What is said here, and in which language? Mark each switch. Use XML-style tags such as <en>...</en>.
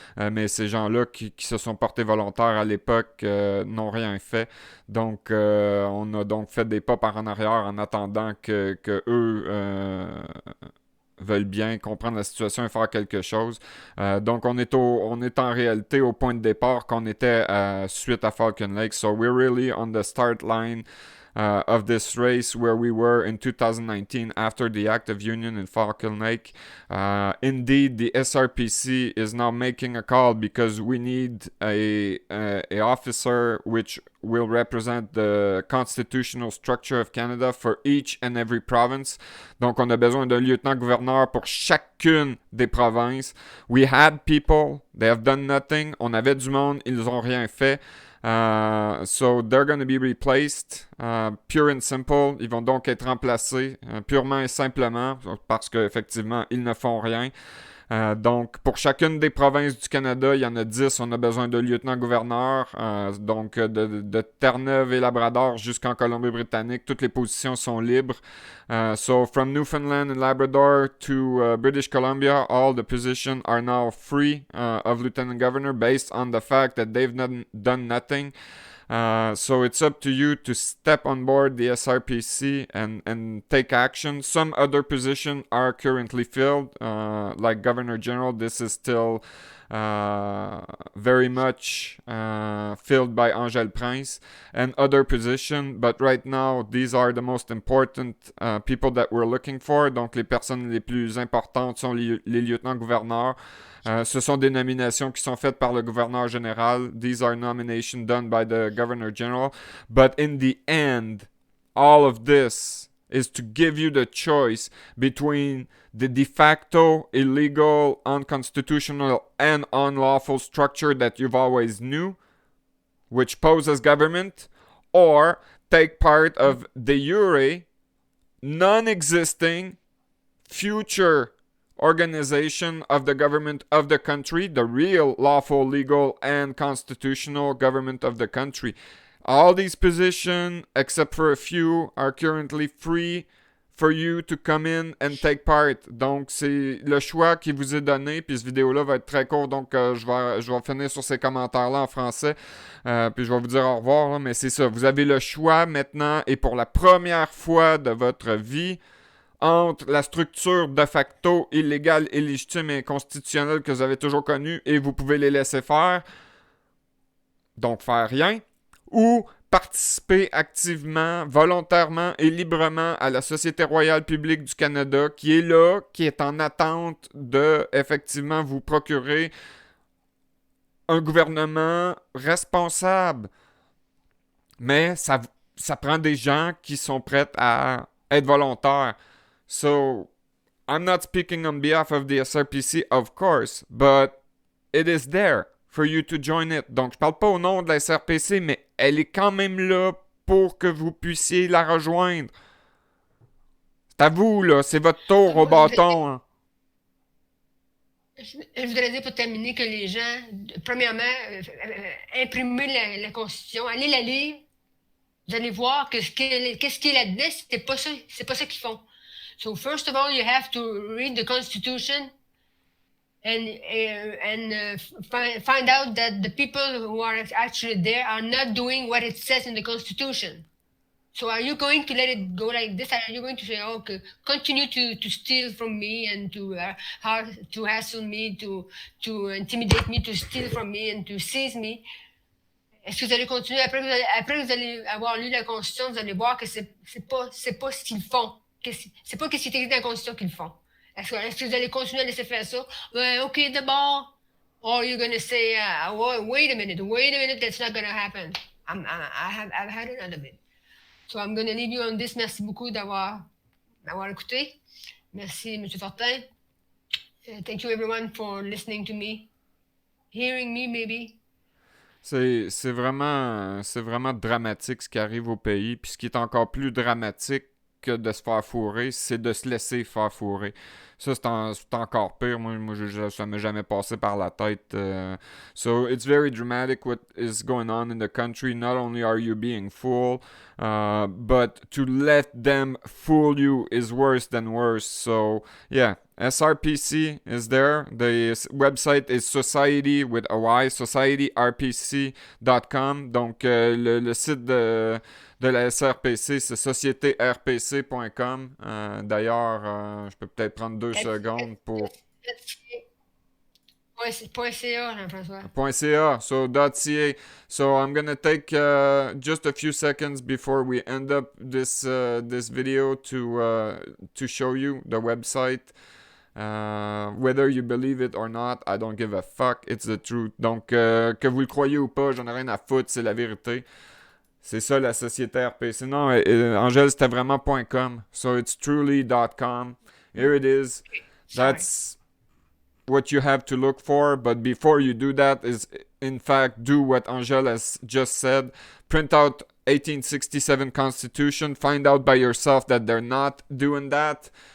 <fr>Mais ces gens-là qui se sont portés volontaires à l'époque n'ont rien fait. Donc, on a donc fait des pas par en arrière en attendant que eux veulent bien comprendre la situation et faire quelque chose. Donc, on est en réalité au point de départ qu'on était suite à Falcon Lake.</fr> <en>So, we're really on the start line of this race where we were in 2019 after the act of union in Falcon Lake. Indeed, the SRPC is now making a call because we need a officer which will represent the constitutional structure of Canada for each and every province.</en> <fr>Donc, on a besoin d'un lieutenant-gouverneur pour chacune des provinces.</fr> <en>We had people, they have done nothing.</en> <fr>On avait du monde, ils n'ont rien fait.</fr> <en>So they're going to be replaced, pure and simple.</en> <fr>Ils vont donc être remplacés purement et simplement parce qu'effectivement, ils ne font rien. Donc, pour chacune des provinces du Canada, il y en a 10. On a besoin de lieutenant-gouverneur. Donc, de Terre-Neuve et Labrador jusqu'en Colombie-Britannique, toutes les positions sont libres.</fr> <en>So, from Newfoundland and Labrador to British Columbia, all the positions are now free of lieutenant governor based on the fact that they've done nothing. So it's up to you to step on board the SRPC and take action. Some other positions are currently filled, like Governor General. This is still very much filled by Angèle Prince and other positions. But right now, these are the most important people that we're looking for.</en> <fr>Donc, les personnes les plus importantes sont les lieutenants-gouverneurs. Ce sont des nominations qui sont faites par le gouverneur général.</fr> <en>These are nominations done by the governor general. But in the end, all of this is to give you the choice between the de facto, illegal, unconstitutional, and unlawful structure that you've always knew, which poses government, or take part of de jure, non-existing, future organization of the government of the country, the real lawful, legal, and constitutional government of the country. All these positions, except for a few, are currently free for you to come in and take part.</en> <fr>Donc, c'est le choix qui vous est donné, puis cette vidéo-là va être très courte, donc je vais finir sur ces commentaires-là en français, puis je vais vous dire au revoir, là, mais c'est ça, vous avez le choix maintenant, et pour la première fois de votre vie, entre la structure de facto illégale, illégitime et inconstitutionnelle que vous avez toujours connue, et vous pouvez les laisser faire, donc faire rien, ou participer activement, volontairement et librement à la Société royale publique du Canada qui est là, qui est en attente de effectivement vous procurer un gouvernement responsable. Mais ça prend des gens qui sont prêts à être volontaires.</fr> <en>So, I'm not speaking on behalf of the SRPC, of course, but it is there for you to join it.</en> <fr>Donc, je parle pas au nom de la SRPC, mais elle est quand même là pour que vous puissiez la rejoindre. C'est à vous, là. C'est votre tour au bâton. Hein. Je voudrais dire pour terminer que les gens, premièrement, imprimer la Constitution, allez la lire. Vous allez voir qu'est-ce qui est là-dedans, c'est pas ça qu'ils font.</fr> <en>So, first of all, you have to read the Constitution and find out that the people who are actually there are not doing what it says in the Constitution. So are you going to let it go like this? Are you going to say, okay, continue to steal from me and to hassle me, to intimidate me, to steal from me and to seize me?</en> <fr>Est-ce que vous allez continuer après que vous allez avoir lu la Constitution, vous allez voir que c'est pas ce qu'ils font. C'est pas ce qui est écrit dans la Constitution qu'ils font. Est-ce que vous allez continuer à laisser faire ça? OK, d'abord.</fr> <en>Or you're going to say, wait a minute, that's not going to happen. I've had enough of it. So I'm going to leave you on this.</en> <fr>Merci beaucoup d'avoir écouté. Merci, M. Fortin.</fr> <en>Thank you, everyone, for listening to me. Hearing me, maybe.</en> <fr>C'est vraiment dramatique ce qui arrive au pays. Puis ce qui est encore plus dramatique que de se faire fourrer, c'est de se laisser faire fourrer. Ça, c'est encore pire. Moi ça m'est jamais passé par la tête.</fr> <en>So, it's very dramatic what is going on in the country. Not only are you being fooled, but to let them fool you is worse than worse. So, yeah. SRPC is there. The website is society with a Y, societyrpc.com.</en> <fr>Donc, le site de la SRPC, c'est sociétérpc.com. D'ailleurs, je peux peut-être prendre 2 secondes pour... .ca, Jean-François.</fr> <en>.ca, so .ca. So I'm gonna take just a few seconds before we end up this video to show you the website. Whether you believe it or not, I don't give a fuck. It's the truth.</en> <fr>Donc, que vous le croyez ou pas, j'en ai rien à foutre, c'est la vérité. C'est ça la société RPC. Non, Angèle, c'était vraiment .com.</fr> <en>So it's truly.com. Here it is. That's what you have to look for. But before you do that is, in fact, do what Angèle has just said. Print out 1867 Constitution. Find out by yourself that they're not doing that.</en>